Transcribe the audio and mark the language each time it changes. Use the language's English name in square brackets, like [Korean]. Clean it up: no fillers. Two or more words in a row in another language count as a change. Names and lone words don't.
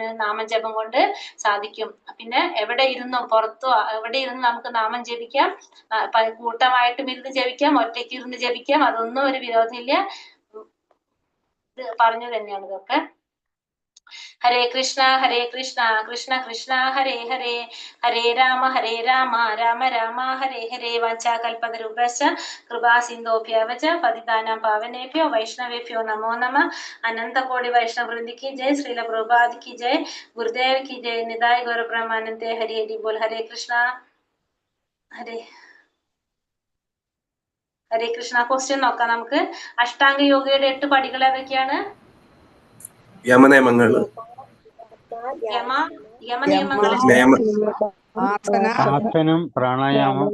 [Malayalam] നാമജപം കൊണ്ട് സാധിക്കും. പിന്നെ എവിടെ ഇരുന്നും പുറത്തോ എവിടെ ഇരുന്ന് നമുക്ക് നാമം ജപിക്കാം. കൂട്ടമായിട്ടും ഇരുന്ന് ജപിക്കാം, ഒറ്റയ്ക്ക് ഇരുന്ന് ജപിക്കാം. അതൊന്നും ഒരു വിരോധമില്ല. ഇത് പറഞ്ഞു തന്നെയാണ് ഇതൊക്കെ. [Sanskrit] ഹരേ കൃഷ്ണ കൃഷ്ണ കൃഷ്ണ ഹരേ ഹരേ, ഹരേ രാമ രാമ രാമ ഹരേ ഹരേ. വാഞ്ചാകൽപതരുഭ്യശ്ച കൃപാ സിന്ധോഭ്യവച പതിതാനാം പാവനേഭ്യോ വൈഷ്ണവേഭ്യോ നമോ നമഃ. [Hindi] അനന്തകോടി വൈഷ്ണവവൃന്ദി की जय, श्रील प्रभुपाद की जय, गुरुदेव की जय, निताय गौर ब्रह्मानंद हरि हरि बोल. [Sanskrit] हरे कृष्ण ഹരേ കൃഷ്ണ. [Malayalam] ക്വസ്റ്റ്യൻ നോക്കാം നമുക്ക്. അഷ്ടാംഗ യോഗയുടെ 8 പടികൾ ഏതൊക്കെയാണ്? യമനിയമങ്ങൾ, ആസനം, പ്രാണായാമം,